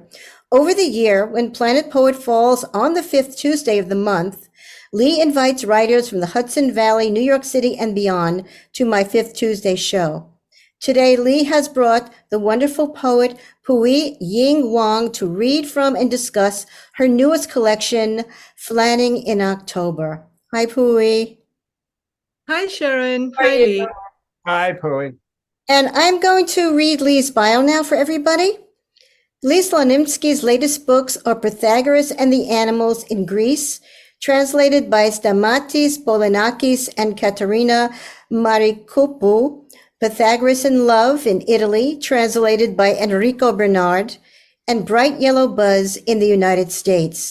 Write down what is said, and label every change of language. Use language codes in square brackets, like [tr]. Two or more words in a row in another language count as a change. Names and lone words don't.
[en] Over the year, when Planet Poet falls on the fifth Tuesday of the month, Lee invites writers from the Hudson Valley, New York City, and beyond to my Fifth Tuesday show. Today, Lee has brought the wonderful poet Pui Ying Wong to read from and discuss her newest collection, Fanling in October. Hi, Pui. Hi, Sharon. Hi, Lee. Hi, Pui. And I'm going to read Lee's bio now for everybody. Lee Slonimsky's latest books are Pythagoras and the Animals in Greece, translated by Stamatis, Polenakis, and Caterina, Marikoupou; Pythagoras in Love in Italy, translated by Enrico Bernard; and Bright Yellow Buzz in the United States.